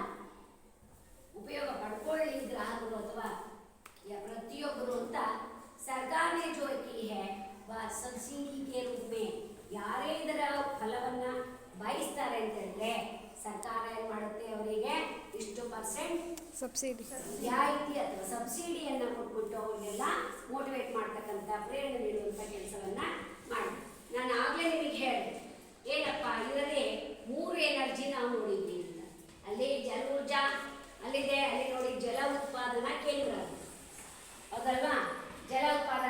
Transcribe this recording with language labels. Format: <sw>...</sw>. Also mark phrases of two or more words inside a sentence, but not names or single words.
<kn>ಉಪಯೋಗ ಪಡ್ಕೊಳ್ಳಿ ಗ್ರಾಹಕರು ಅಥವಾ ಪ್ರತಿಯೊಬ್ಬರು ಅಂತ ಸರ್ಕಾರ</kn> <hi>ने जो की है वह सब्सिडी के रूप में</hi> <kn>ಯಾರೇ ಇದರ ಫಲವನ್ನ ಬಯಸ್ತಾರೆ ಅಂತ ಹೇಳಿದ್ರೆ ಸರ್ಕಾರ ಏನು ಮಾಡುತ್ತೆ ಅವರಿಗೆ ಇಷ್ಟು ಪರ್ಸೆಂಟ್ ಸಬ್ಸಿಡಿ ರಿಯಾಯಿತಿ ಅಥವಾ ಸಬ್ಸಿಡಿಯನ್ನು ಕೊಟ್ಬಿಟ್ಟು ಅವರಿಗೆಲ್ಲ ಮೋಟಿವೇಟ್ ಮಾಡ್ತಕ್ಕಂಥ ಪ್ರೇರಣೆ ನೀಡುವಂಥ ಕೆಲಸವನ್ನ ಮಾಡಿ ನಾನು ಆಗಲೇ ನಿಮಗೆ ಹೇಳಿದೆ ಏನಪ್ಪ ಇದರಲ್ಲಿ 3 ಎನರ್ಜಿ ನಾವು ನೋಡಿದ್ವಿ ಅಂತ ಅಲ್ಲಿ ಜಲ ಊರ್ಜಾ ಅಲ್ಲಿದೆ ಅಲ್ಲಿ ನೋಡಿ ಜಲ ಉತ್ಪಾದನಾ ಕೇಂದ್ರ ಹೌದಲ್ವಾ ಜಲ ಉತ್ಪಾದನಾ</kn>